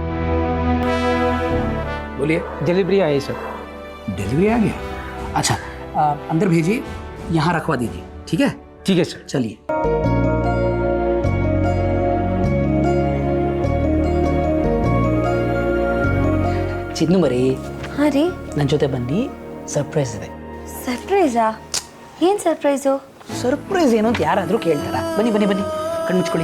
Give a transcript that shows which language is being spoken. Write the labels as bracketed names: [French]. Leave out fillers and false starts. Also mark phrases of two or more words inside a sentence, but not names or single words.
[Hindi] बोलिए। डिलीवरी आई सर। डिलीवरी आ गया? अच्छा, अंदर भेजिए, यहाँ रखवा दीजिए। ठीक है? ठीक है सर। चलिए। [Kannada] ಚಿನ್ನು ಮರಿ, ಹಾಂ ರೀ. ನನ್ನ ಜೊತೆ ಬನ್ನಿ, ಸರ್ಪ್ರೈಸ್ ಇದೆ. ಸರ್ಪ್ರೈಸಾ? ಏನು ಸರ್ಪ್ರೈಸು? ಸರ್ಪ್ರೈಸ್ ಏನು ಅಂತ ಯಾರಾದರೂ ಕೇಳ್ತಾರ? ಬನ್ನಿ ಬನ್ನಿ ಬನ್ನಿ, ಕಣ್ಣು ಮುಚ್ಕೊಳ್ಳಿ.